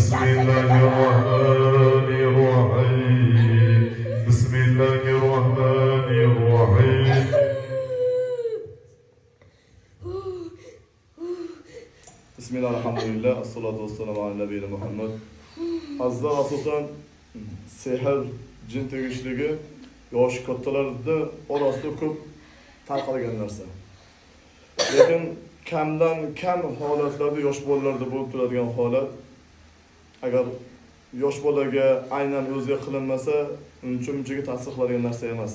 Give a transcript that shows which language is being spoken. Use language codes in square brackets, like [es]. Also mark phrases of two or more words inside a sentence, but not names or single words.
[ar] الله الرحمن الرحيم بسم الله الرحمن الرحيم بسم الله، الحمد لله، الصلاة والسلام على نبينا محمد. [uz] Azizlar, asosan sehr, jin tegishligi yosh kattalarda orasida ko'p tarqalgan narsa. Lekin kamdan kam holatlarda yosh bolalarda bo'lib turadigan holat, agar yosh bolaga aynan o'ziga qilinmasa, uncha-munchaga ta'sir qiladigan narsa emas.